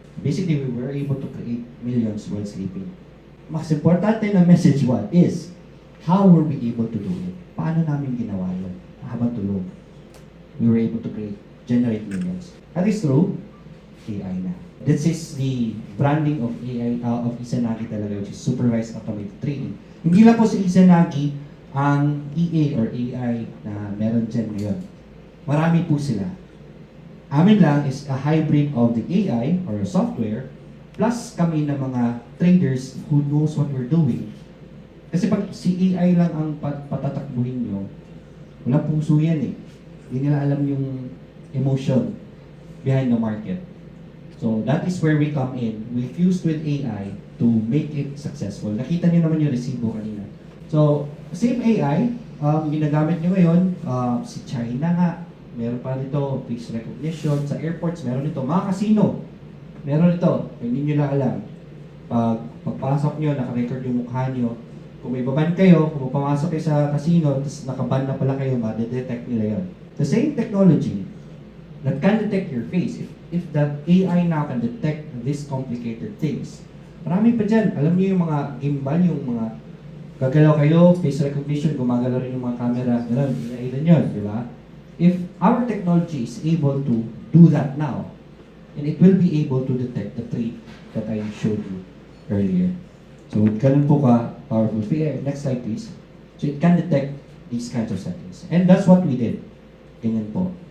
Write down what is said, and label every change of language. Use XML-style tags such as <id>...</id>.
<en>Basically, we were able to create millions while sleeping.</en> <tl>Mas importante na</tl> <en>message what is, how were we able to do it?</en> <tl>Paano namin ginawa yun habang tulog?</tl> <en>We were able to generate millions. That is through AI na. This is the branding of AI, of Izanagi talaga, which is supervised automated trading.</en> <tl>Hindi lang po si Izanagi ang EA or AI na meron dyan ngayon. Marami po sila. Amin lang</tl> <en>is a hybrid of the AI or software plus</en> <tl>kami na mga</tl> <en>traders who knows what we're doing.</en> <tl>Kasi pag si AI lang ang patatakbuhin nyo, walang puso yan eh. Hindi nila alam yung</tl> <en>emotion behind the market. So that is where we come in. We fused with AI to make it successful.</en> <tl>Nakita niyo naman yung resibo kanina.</tl> <en>So, same AI,</en> <tl>ginagamit nyo ngayon, si China nga, meron pa nito, face recognition, sa airports, meron nito, mga casino, meron nito, hindi nyo lang alam. Pagpasok nyo, naka-record yung mukha nyo, kung may baban kayo, kung pumasok kayo sa casino, tapos nakaban na pala kayo, ma-detect nila yon.</tl> <en>The same technology that can detect your face, if the AI now can detect these complicated things,</en> <tl>marami pa dyan. Alam niyo yung mga gimbal, yung mga gagalaw kayo, face recognition, gumagalaw rin yung mga camera, gano'n, AI rin yun, di ba?</tl> <en>If our technology is able to do that now, and it will be able to detect the trait that I showed you earlier.</en> <tl>So, ganun po ka</tl> <en>powerful. Next slide, please. So, it can detect these kinds of settings. And that's what we did.</en> <tl>Ganyan po.</tl>